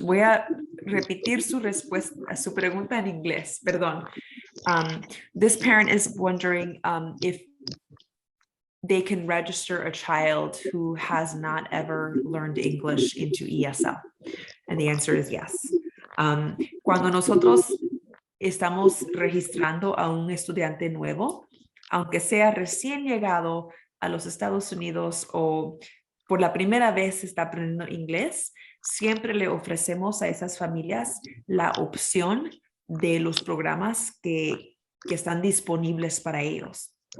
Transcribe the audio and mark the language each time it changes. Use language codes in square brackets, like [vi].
[es] Voy a repetir su respuesta, su pregunta en inglés. Perdón. [en] This parent is wondering if they can register a child who has not ever learned English into ESL. And the answer is yes. [es] Cuando nosotros estamos registrando a un estudiante nuevo, aunque sea recién llegado a los Estados Unidos o por la primera vez está aprendiendo inglés, siempre le ofrecemos a esas familias la opción de los programas que están disponibles para ellos.